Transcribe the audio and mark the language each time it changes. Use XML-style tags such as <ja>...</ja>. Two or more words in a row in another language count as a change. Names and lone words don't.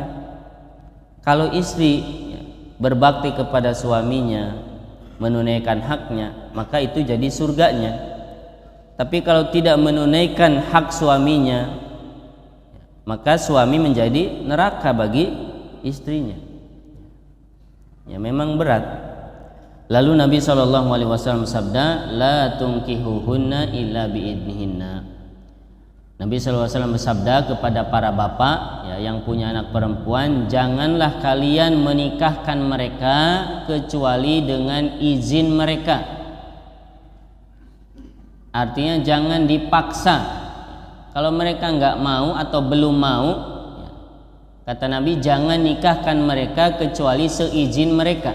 <id>Kalau istri ya, berbakti kepada suaminya, menunaikan haknya, maka itu jadi surganya. Tapi kalau tidak menunaikan hak suaminya, maka suami menjadi neraka bagi istrinya. Ya, memang berat. Lalu Nabi SAW bersabda,</id> <ar>لا تنكحوهن إلا بإذنهن.</ar> <id>Nabi SAW bersabda kepada para bapak ya, yang punya anak perempuan, janganlah kalian menikahkan mereka kecuali dengan izin mereka. Artinya jangan dipaksa. Kalau mereka nggak mau atau belum mau, ya, kata Nabi, jangan nikahkan mereka kecuali seizin mereka.</id>